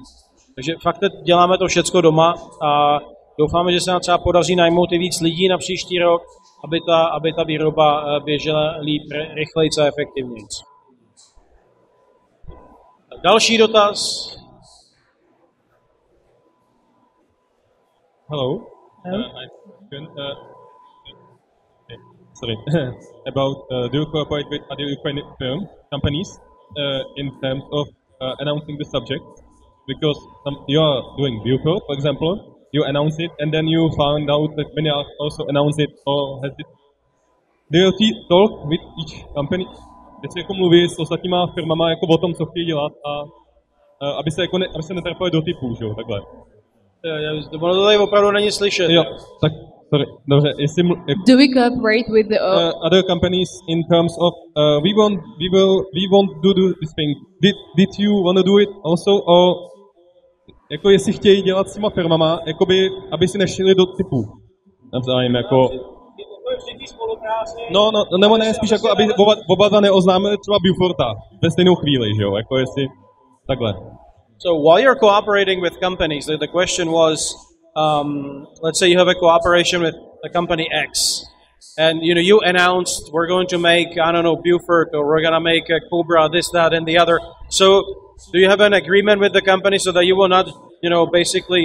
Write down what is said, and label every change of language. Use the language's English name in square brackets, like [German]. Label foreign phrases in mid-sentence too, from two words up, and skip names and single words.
[Czech] Takže fakt děláme to všecko doma a doufáme, že se nám třeba podaří najmout i víc lidí na příští rok, aby ta výroba běžela líp, rychleji a efektivněji. Další dotaz. [English] Hello. About do you cooperate with other Ukrainian companies in terms of announcing the subject? Because you are doing Buford, for example, you announce it and then you found out that many also announce it or has it. Do you talk with each company? [Czech] Jestli jako mluví s ostatníma firmama jako o tom, co chtějí dělat a aby se netrapali do typů, že jo, takhle. Ono to tady opravdu není slyšet. Jo, tak sorry, dobře. [English] Do we cooperate with the other companies in terms of we want to do this thing? Did you want to do it also? [Czech] Or jako jestli chtějí dělat s těma firmama, jakoby, aby si nešli do typů. Navzájem jako. No, nebo ne, spíš jako, aby oba dva neoznámili třeba Buforta ve stejnou chvíli, že jo, jako jestli takhle. [English] So while you're cooperating with companies, the question was, let's say you have a cooperation with a company X, and you announced we're going to make, I don't know, Buford, or we're going to make a Cobra, this, that, and the other. So do you have an agreement with the company so that you will not, basically...